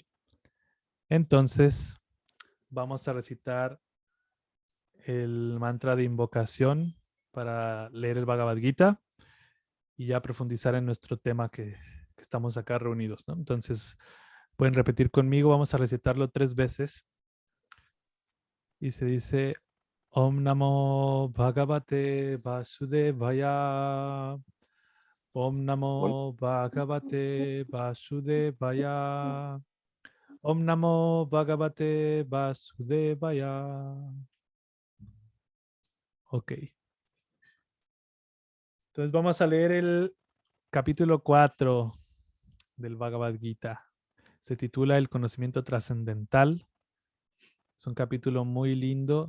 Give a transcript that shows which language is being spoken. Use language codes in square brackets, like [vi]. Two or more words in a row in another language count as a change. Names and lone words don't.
[es] Entonces, vamos a recitar el mantra de invocación para leer el Bhagavad Gita y ya profundizar en nuestro tema que estamos acá reunidos, ¿no? Entonces, pueden repetir conmigo, vamos a recitarlo 3 veces y se dice [sa] Om Namo Bhagavate Vasudevaya. Om Om, Namo Bhagavate Vasudevaya. Om Namo Bhagavate Vasudevaya. [es] Ok. Entonces vamos a leer el capítulo 4 del Bhagavad Gita. Se titula El conocimiento trascendental. Es un capítulo muy lindo.